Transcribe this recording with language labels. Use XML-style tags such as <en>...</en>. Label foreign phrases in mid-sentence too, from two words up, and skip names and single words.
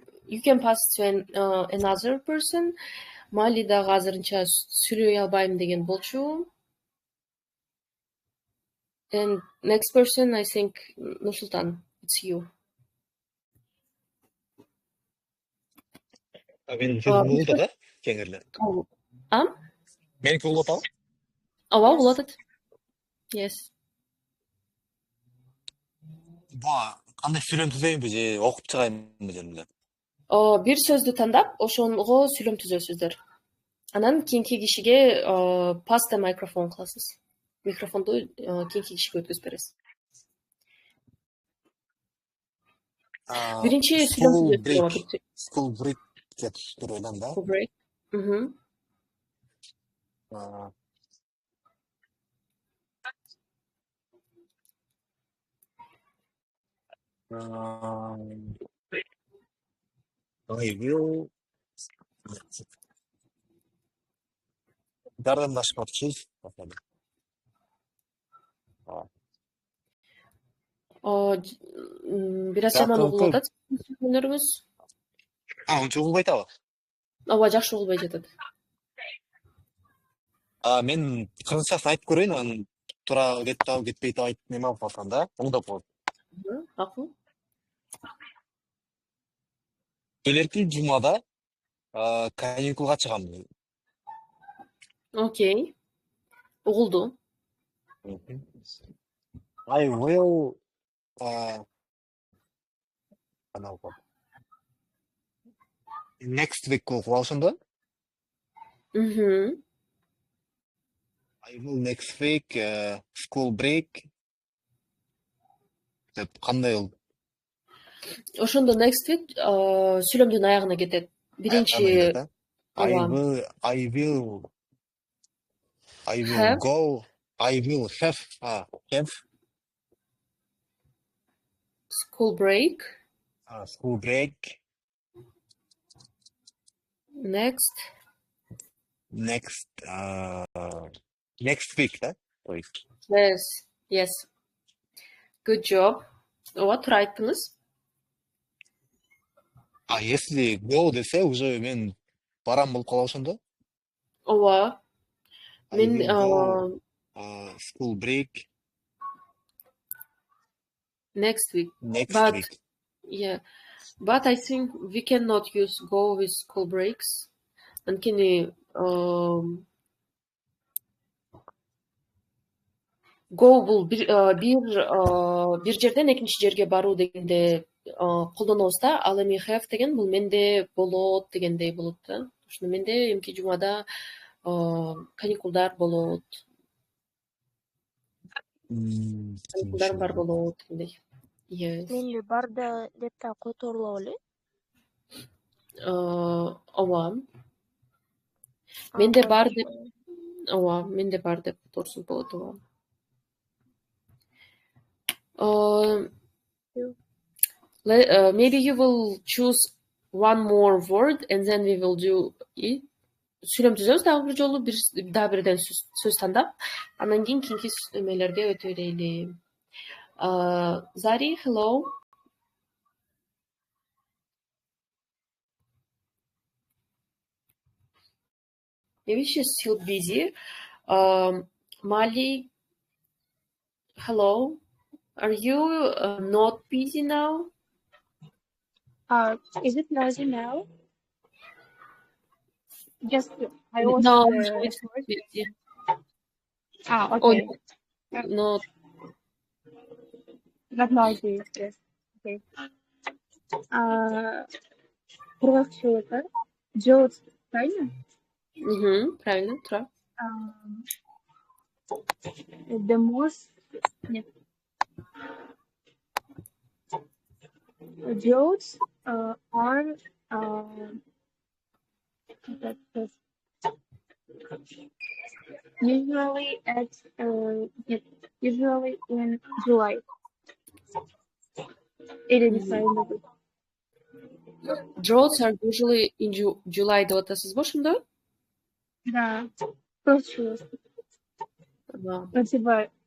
<en>you can pass to another person.</en> <ky>Мали дагы азырынча сүйлөй албайм деген болчу.</ky> <en>And next person, I think, Nursultan, it's you.</en> <ky>Мен болду да, кеңирлер. Меники болуп атабы? Ооба, болот атат. Yes. Кандай сүйлөм түзөйүнбү же окуп чыгайынбы жеринде? Бир сөздү тандап, ошого сүйлөм түзөсүздөр. Анан кийинки кишиге</ky> <en>pass the microphone</en> <ky>кыласыз. Микрофонду кийинки кишиге өткөзүп бересиз. Биринчи сүйлөм түзөсүз.</ky> <en>School break</en> <ky>деп ойлойм да.</ky> <en>School break. I will</en> <ky>жардамдашып атышыз. Бир аз жаман угулуп атат сүйлөмдөрүңүз. Унча угулбай атабы? Ооба, жакшы угулбай жатат. Мен кыргызчасын айтып көрөйүн, анан туура кетип кетпей атып неме алып атам да. Оңдоп коет. Акыл. Келерки жумада каникулга чыгам. Окей. Угулду.</ky> <en>I will next week</en> <ky>окуп алышымды.</ky> <en>I will next week school break.</en> <ky>Деп кандай болду? Ошондо</ky> <en>next week</en> <ky>сүйлөмдүн аягына кетет. Биринчи</ky> <en>I will go. I will have school break. School break. Next week, да? Yes. Good job.</en> <ky>What айттыңыз? Если go десе, уже мен барам болуп калат ошондо. Ооба. Мен</ky> <en>school break. Next week. Week. Yeah. But I think we cannot use go with school breaks.</en> <ky>Анткени go бул бир жерден экинчи жерге баруу дегенде колдонобуз да. Ал эми have деген бул менде болот дегендей болот да. Ошондо менде эмки жумада каникулдар болот. Каникулдар бар болот дегендей. Менде барда деп та которулап эле. Ооба. Менде бар деп. Ооба, менде бар деп которсуз болот, ооба.</ky> <en>Maybe you will choose one more word and then we will do it.</en> <ky>Сүйлөм түзөбүз дагы бир жолу, дагы бирден сөз тандап, анан кийин кийинки эмелерге өтө берели.</ky> <en>Zari, hello. Maybe she's still busy. Mali, hello. Are you not busy now? Is it noisy now? Just I was No, it's busy. Okay. No. Not noisy. Yes. Okay.</en> <ru>Кыргызча это Джоуз, правильно? Правильно, Тура.</ru> <en>The most Joes are usually in July. Droughts are usually in July</en> <ky>деп атасыз ба ошондо?</ky> <ru>Да. Точно. Спасибо.</ru>